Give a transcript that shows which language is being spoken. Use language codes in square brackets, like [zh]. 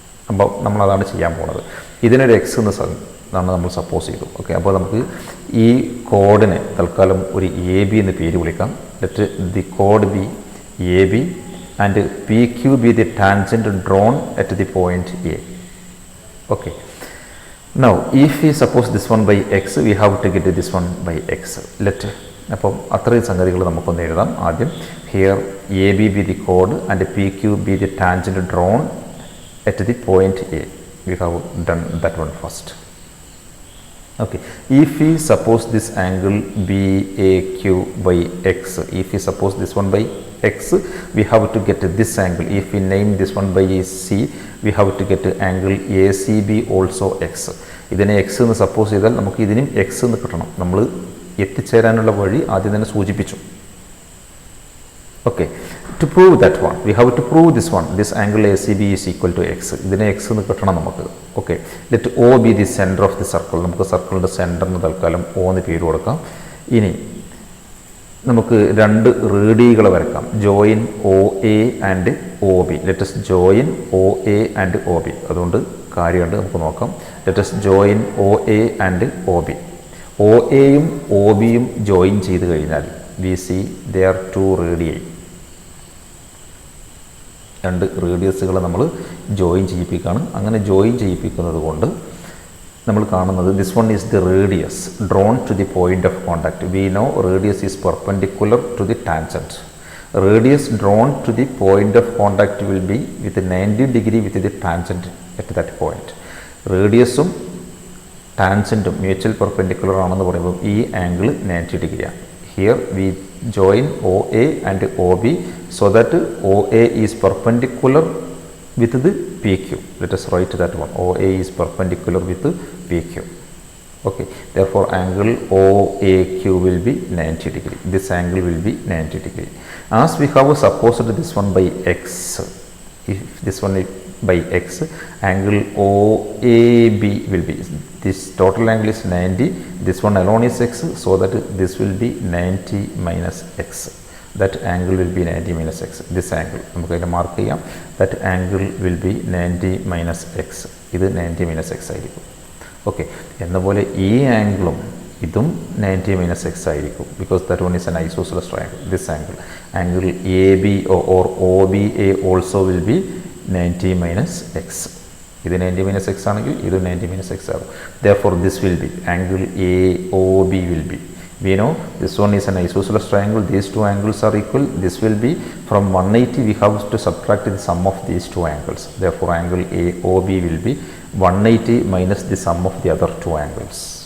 [ml] അപ്പോൾ നമ്മളതാണ് ചെയ്യാൻ പോകുന്നത്. ഇതിനൊരു എക്സ് എന്നാണ് നമ്മൾ സപ്പോസ് ചെയ്തു. ഓക്കെ, അപ്പോൾ നമുക്ക് ഈ കോഡിനെ തൽക്കാലം ഒരു എ ബി എന്ന് പേര് വിളിക്കാം. [en] Let the code B A B and P Q be the tangent drone at the point A. Okay, now if we suppose this one by x, we have to get this one by x. [ml] അപ്പം അത്രയും സംഗതികൾ നമുക്കൊന്ന് എഴുതാം. ആദ്യം [en] Here A B be the code and P Q be the tangent drone at the point A. We have done that one first. Okay, if we suppose this angle BAQ by x, if we suppose this one by x, we have to get this angle. If we name this one by C, we have to get angle ACB also x. [ml] ഇതിനെ X എന്ന് suppose ചെയ്താൽ നമുക്ക് ഇതിനും X എന്ന് കിട്ടണം. നമ്മൾ എത്തിച്ചേരാനുള്ള വഴി ആദ്യം തന്നെ സൂചിപ്പിച്ചു. [en] Okay, to prove that one, we have to prove this one. This angle ACB is equal to x. [ml] ഇതിനെ എക്സ് എന്ന് കിട്ടണം നമുക്ക്. Okay, [en] Let O be the center of the circle. [ml] നമുക്ക് സർക്കിളിൻ്റെ സെൻറ്ററിന് തൽക്കാലം O എന്ന് പേര് കൊടുക്കാം. ഇനി നമുക്ക് രണ്ട് റേഡിയകൾ വരക്കാം. [en] Join OA and OB. Let us join OA and OB. [ml] അതുകൊണ്ട് കാര്യമുണ്ട്, നമുക്ക് നോക്കാം. [en] Let us join OA and OB. [ml] OAയും OBയും join ചെയ്ത് കഴിഞ്ഞാൽ [en] we see there are two radii. [ml] രണ്ട് റേഡിയസുകൾ നമ്മൾ ജോയിൻ ചെയ്യിപ്പിക്കുകയാണ്. അങ്ങനെ ജോയിൻ ചെയ്യിപ്പിക്കുന്നത് കൊണ്ട് നമ്മൾ കാണുന്നത് [en] This one is the radius drawn to the point of contact. We know radius is perpendicular to the tangent. Radius drawn to the point of contact will be with 90 degree with the tangent at that point. [ml] റേഡിയസും ടാൻജൻറ്റും mutual perpendicular ആണെന്ന് പറയുമ്പോൾ ഈ angle 90 ഡിഗ്രിയാണ്. [en] Here we join OA and OB so that OA is perpendicular with the PQ. Let us write that one. OA is perpendicular with the PQ. Okay, therefore angle OAQ will be 90 degree. This angle will be 90 degree. As we have supposed this one by x, if this one is by x, angle OAB will be, this total angle is 90, this one alone is x, so that this will be 90 minus x. That angle will be 90 minus x. This angle [ml] നമുക്ക് അതിനെ mark ചെയ്യാം. [en] that angle will be 90 minus x. [ml] ഇത് 90 minus x ആയിരിക്കും. Okay, എന്നപോലെ ഈ ആംഗിളും ഇതും 90 minus x ആയിരിക്കും. [en] because that one is an isosceles triangle. This angle AB or OBA also will be 90 minus x. ഇത് 90 minus x ആണെങ്കിൽ ഇത് 90 minus x ആകും. therefore this will be angle AOB will be, we know this one is an isosceles triangle, these two angles are equal. This will be from 180 we have to subtract the sum of these two angles. therefore angle AOB will be 180 minus the sum of the other two angles.